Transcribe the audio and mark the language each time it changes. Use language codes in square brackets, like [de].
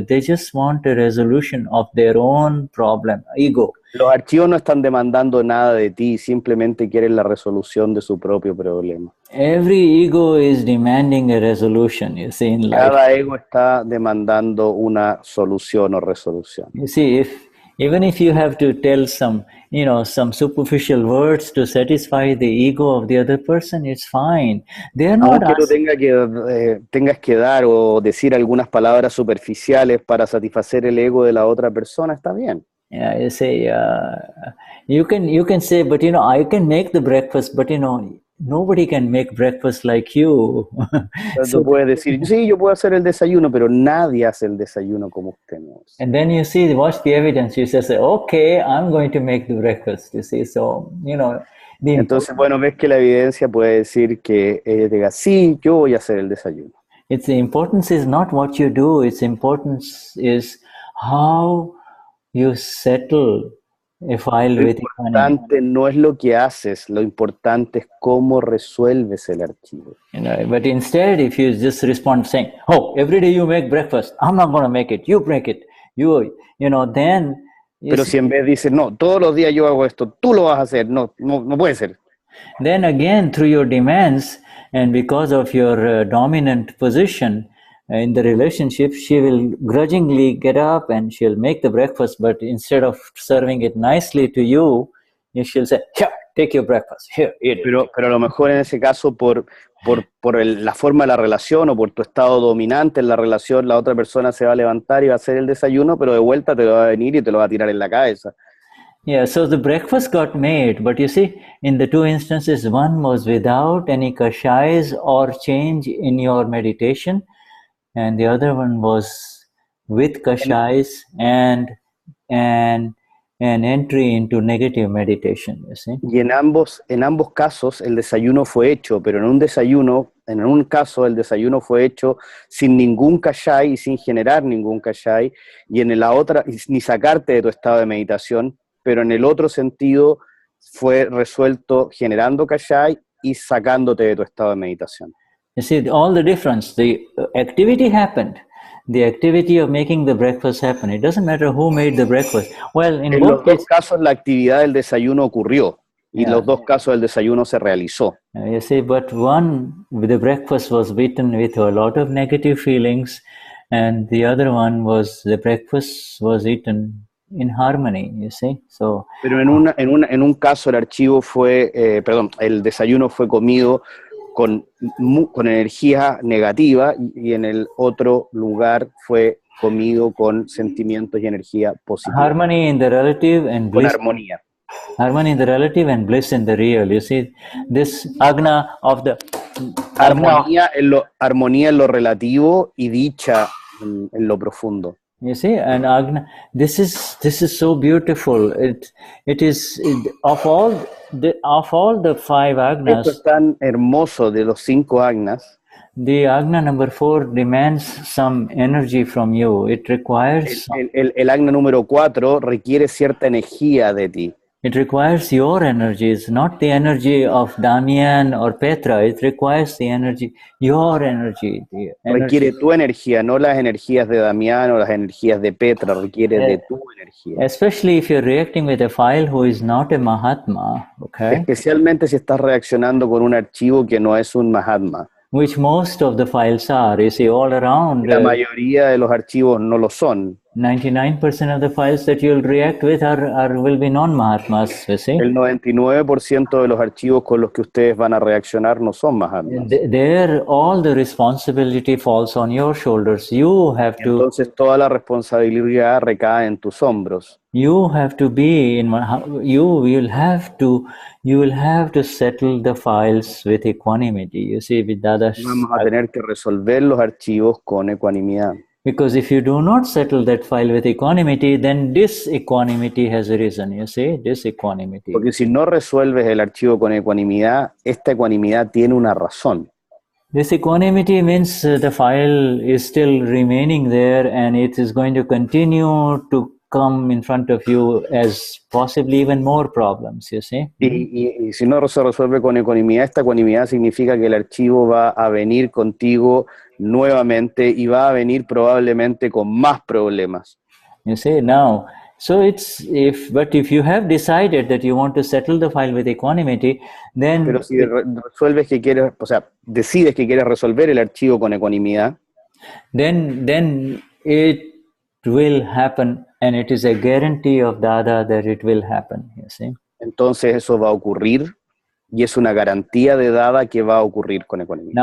[en] They just want a resolution of their own problem, ego. [es] Los archivos no están demandando nada de ti, simplemente quieren la resolución de su propio problema. [en] Every ego is demanding a resolution, you see, in life. [es] Cada ego está demandando una solución o resolución. [en] You see, even if you have to tell some superficial words to satisfy the ego of the other person, it's fine. They are not [es] aunque tú tengas que dar o decir algunas palabras superficiales para satisfacer el ego de la otra persona, está bien. [en] Yeah, you say, you can say, but I can make the breakfast, but nobody can make breakfast like you. [es] Tú puedes decir, sí, yo puedo hacer el desayuno, pero nadie hace el desayuno como usted. [en] And then you see, watch the evidence. You say, okay, I'm going to make the breakfast. You see, so [es] Entonces, bueno, ves que la evidencia puede decir que ella diga, sí, yo voy a hacer el desayuno. [en] It's the importance is not what you do, its importance is how you settle a file [es] Lo [en] with equanimity. [es] importante no es lo que haces, lo importante es cómo resuelves el archivo. [en] You know, but instead, if you just respond saying, "Oh, every day you make breakfast, I'm not going to make it. You break it. You know." Then. [es] Pero si en vez dices, no, todos los días yo hago esto, tú lo vas a hacer, no puede ser. [en] Then again, through your demands and because of your dominant position in the relationship, she will grudgingly get up and she'll make the breakfast, but instead of serving it nicely to you, she'll say, "Here, take your breakfast. Here, eat it." [es] Pero a lo mejor en ese caso, por la forma de la relación o por tu estado dominante en la relación, la otra persona se va a levantar y va a hacer el desayuno, pero de vuelta te lo va a venir y te lo va a tirar en la cabeza. [en] Yeah, so the breakfast got made, but you see, in the two instances, one was without any kashais or change in your meditation, and the other one was with kashais and an entry into negative meditation, you see. [es] Y en ambos casos el desayuno fue hecho, pero en un caso el desayuno fue hecho sin ningún kashai y sin generar ningún kashai, y en la otra, ni sacarte de tu estado de meditación, pero en el otro sentido fue resuelto generando kashai y sacándote de tu estado de meditación. [en] You see, all the difference, the activity happened. The activity of making the breakfast happen. It doesn't matter who made the breakfast. Well, in [es] los dos casos la actividad del desayuno ocurrió y los dos casos el desayuno se realizó. [en] You see, but one, the breakfast was eaten with a lot of negative feelings, and the other one was the breakfast was eaten in harmony. You see, so. [es] Pero en un caso el archivo fue, el desayuno fue comido con energía negativa y en el otro lugar fue comido con sentimientos y energía positiva. [en] Harmony in the relative and bliss. [es] Con armonía. [en] Harmony in the relative and bliss in the real. You see, this Agna of the [es] armonía en lo relativo y dicha en lo profundo. [en] You see, and Agna, this is so beautiful. It is of all the 5 Agnas. [es] Esto es tan hermoso de los 5 Agnas. [en] The Agna number 4 demands some energy from you. It requires. [es] El Agna número 4 requiere cierta energía de ti. [en] It requires your energies, not the energy of Damian or Petra. It requires the energy, your energy. [es] Requiere tu energía, no las energías de Damián o las energías de Petra. Requiere de tu energía. [en] Especially if you're reacting with a file who is not a Mahatma, okay? [es] Especialmente si estás reaccionando con un archivo que no es un Mahatma. [en] Which most of the files are, you see, all around. [es] La mayoría de los archivos no lo son. [en] 99% of the files that you'll react with will be non-Mahatmas, you see. [es] El 99% de los archivos con los que ustedes van a reaccionar no son Mahatmas. [en] There, all the responsibility falls on your shoulders. You have to. [es] Entonces toda la responsabilidad recae en tus hombros. [en] You have to be in. You will have to settle the files with equanimity. You see, with Dadashri. [es] Vamos a tener que resolver los archivos con ecuanimidad. [en] Because if you do not settle that file with equanimity, then disequanimity has arisen. You see, disequanimity. [es] Porque si no resuelves el archivo con ecuanimidad, esta ecuanimidad tiene una razón. [en] Disequanimity means the file is still remaining there and it is going to continue to come in front of you as possibly even more problems, you see. [es] Y si no se resuelve con ecuanimidad, esta ecuanimidad significa que el archivo va a venir contigo nuevamente y va a venir probablemente con más problemas. [en] You see, now, so but if you have decided that you want to settle the file with equanimity, then. [es] Pero si resuelves que quieres, o sea, decides que quieres resolver el archivo con ecuanimidad, [en] then it will happen, and it is a guarantee of Dada that it will happen, you see. [es] Entonces eso va a ocurrir y es una garantía de Dada que va a ocurrir con ecuanimidad.